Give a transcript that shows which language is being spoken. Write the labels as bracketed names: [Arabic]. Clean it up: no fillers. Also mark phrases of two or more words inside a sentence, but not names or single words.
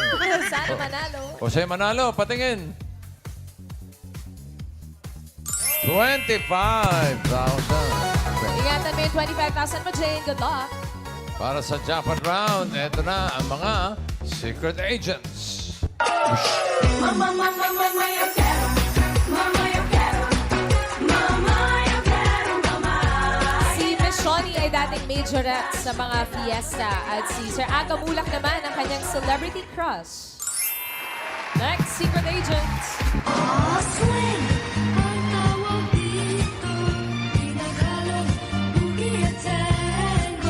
[Filipino] Sana manalo. Jose Manalo, patingin. 25,000. Ingatan mo yung 25,000 mo, Jane. [English] Good luck. [Filipino] Para sa jackpot round, eto na ang mga [English] secret agents. [Spanish] Mamá, yo quiero. Mamá, yo quiero. Mamá, yo quiero, mamá. [Filipino] Si Miss Shawnee ay dating majorette sa mga fiesta at si Sir Aga Mulak naman ang kanyang [English] celebrity crush. Next, secret agent. Oh, swing. [Filipino] Ang tawag dito, Tagalog, Boogie Tango.